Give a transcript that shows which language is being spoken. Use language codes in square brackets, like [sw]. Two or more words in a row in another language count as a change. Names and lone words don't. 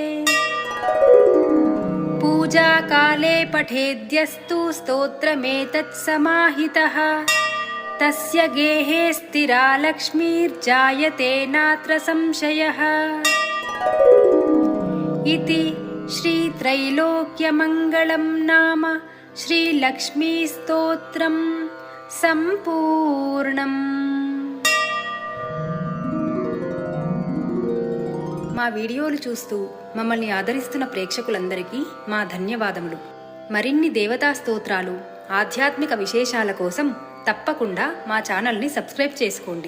[sa] पूजाकाले पठेद्यस्तु स्तोत्रमेतत् समाहितः तस्य गेहे स्थिरा लक्ष्मीर्जायते नात्र संशयः। इति श्रीत्रैलोक्यमङ्गलं नाम श्रीलक्ष्मीस्तोत्रं सम्पूर्णम्। [te] మా వీడియోలు చూస్తూ మమ్మల్ని ఆదరిస్తున్న ప్రేక్షకులందరికీ మా ధన్యవాదములు. మరిన్ని దేవతా స్తోత్రాలు, ఆధ్యాత్మిక విశేషాల కోసం తప్పకుండా మా ఛానల్ని సబ్స్క్రైబ్ చేసుకోండి.